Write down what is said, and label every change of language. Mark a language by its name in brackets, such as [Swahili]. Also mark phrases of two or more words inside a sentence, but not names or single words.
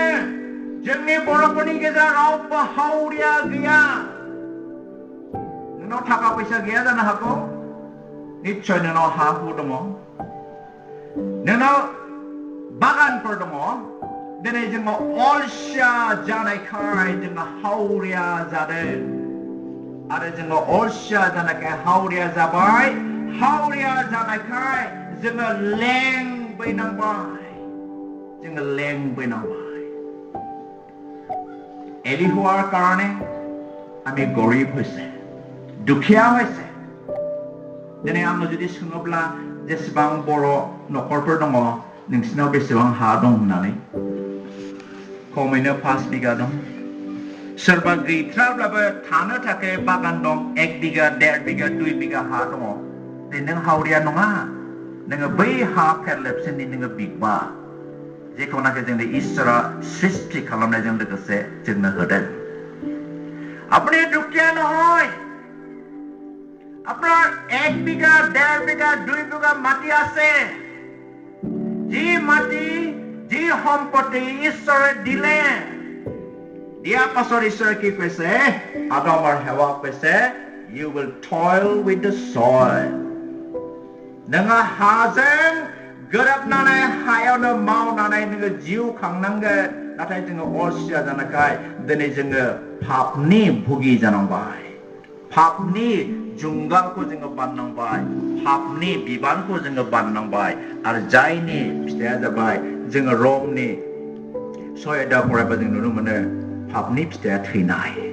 [Bodo] जोंनि बर'फोरनि गेजेराव रावबो हावरिया गैया नोंनाव थाखा फैसा गैया जानो हागौ निश्चय नोंनाव हा हु दङ नोंनाव बागानफोर दङ दिनै जोङो अलसिया जानायखाय जोङो हावरिया जादों आरो जोङो अलसिया जानायखाय हावरिया जाबाय हावरिया जानायखाय जोङो लेंबैनांबाय [Assamese] এৰিহোৱাৰ কাৰণে আমি গৰীব হৈছে দুখীয়া হৈছে যেনে [Bodo] आङो जुदि सोङोब्ला जेसेबां बर' न'खरफोर दङ नोंसिनाव बेसेबां हा दं होननानै खमैनो 5 बिगा दं सोरबा गैथ्राब्लाबो थानो थाखाय बागान दं 1 बिगा 1.5 बिगा 2 बिगा हा दङ नों हावरिया नङा नोङो बै हा फेरलेबसेनि नोङो बिगबा जेखौनाखि जोंनि इसोरा सृष्टि खालामनायजों लोगोसे जोंनो [Assamese] होदों আপুনি दुखिया নহয় আপনার 1 বিঘা 1.5 বিঘা 2 বিঘা মাটি আছে যি মাটি যি সম্পত্তি ঈশ্বৰে দিলে দিয়া পাছৰ ঈশ্বৰে কি কৈছে আদমৰ হেৱা কৈছে [English] you will toil with the soil [Bodo] नोङो हाजों गोरोबनानै हायावनो मावनानै नोङो जिउ खांनांगोन नाथाय जोङो अलसिया जानायखाय दिनै जोङो पापनि भुगि जानांबाय पापनि जुंगालखौ जोङो बाननांबाय पापनि बिबानखौ जोङो बाननांबाय आरो जायनि फिथाइया जाबाय जोङो रमनि 6 फरायबा जों नुनो मोनो पापनि फिथाइया थैनाय